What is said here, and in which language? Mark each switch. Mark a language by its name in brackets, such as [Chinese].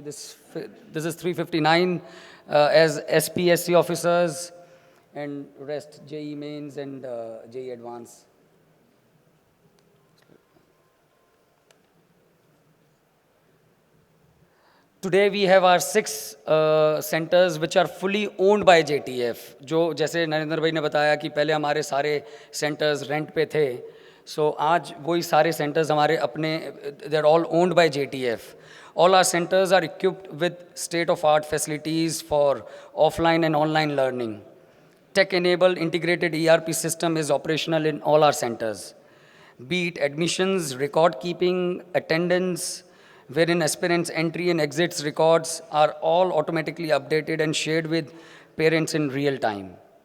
[English] This is 359 as SPSC officers, and rest JE mains and JE advanced. Today we have our 6 centers which are fully owned by JTF. [Hindi] जो जैसे नरेंद्र भाई ने बताया कि पहले हमारे सारे centers rent पे थे, so आज वही सारे centers हमारे अपने, [English] they're all owned by JTF. All our centers are equipped with state-of-art facilities for offline and online learning. Tech-enabled integrated ERP system is operational in all our centers. Be it admissions, record keeping, attendance, wherein aspirants' entry and exits records are all automatically updated and shared with parents in real time.